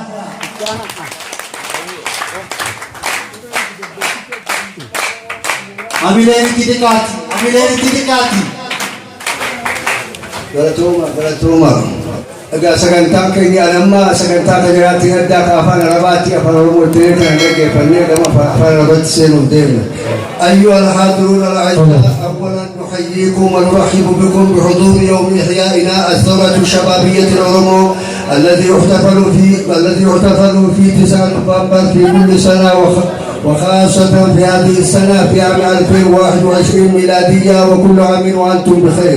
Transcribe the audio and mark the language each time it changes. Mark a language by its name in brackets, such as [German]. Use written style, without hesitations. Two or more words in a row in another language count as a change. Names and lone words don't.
[Oromo] Amileen kitikaati. Galatuma. Egaa sagantaan keenya alamma sagantaa tajaajilaatti addaa ka afaan arabaatti afaan oromoo ta'ee kan dhaggeeffannee gama afaan arabaatti seenuuf deemna. [Arabic] أيها الحاضرون الأعزاء أولا نحييكم ونرحب بكم بحضور يوم إحيائنا الثورة الشبابية الأورمو الذي يحتفل في 9 نوفمبر في كل سنة وخاصة في هذه السنة في عام 2021 ميلادية وكل عام وأنتم بخير.